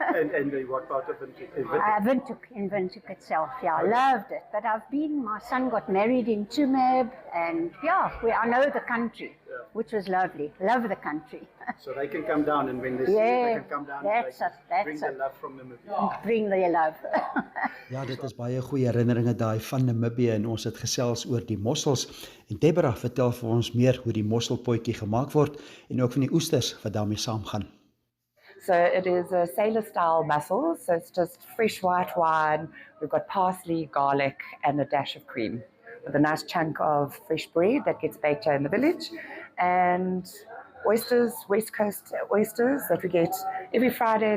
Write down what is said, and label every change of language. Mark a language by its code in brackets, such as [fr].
[en] and what part of Windhoek? In Windhoek itself, yeah. I loved it. But my son got married in Tumab, and I know the country, which was lovely. Love the country. So they can come down, and when they see it, they can come down and bring their love from Namibia. Bring their love. [af] Ja, dit is baie goeie herinneringe daai van Namibië, en ons het gesels oor die mossels. En Deborah vertel vir ons meer hoe die mosselpotjie gemaak word en ook van die oesters wat daarmee saamgaan. [en] So it is a sailor-style mussel, so it's just fresh white wine. We've got parsley, garlic, and a dash of cream, with a nice chunk of fresh bread that gets baked here in the village, and oysters, West Coast oysters that we get every Friday.